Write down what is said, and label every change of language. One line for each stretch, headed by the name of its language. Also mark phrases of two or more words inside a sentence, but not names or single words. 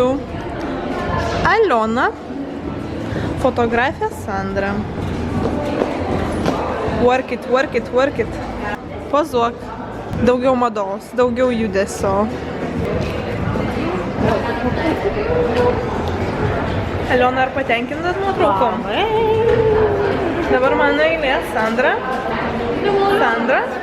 Lithuanian: Aliona, fotografė Sandra.
English: Work it, work it, work it.
Lithuanian: Pozuok. Daugiau mados, daugiau judesio. Aliona, ar patenkintas nuotraukom? Dabar mano eilė. Sandra. Sandra.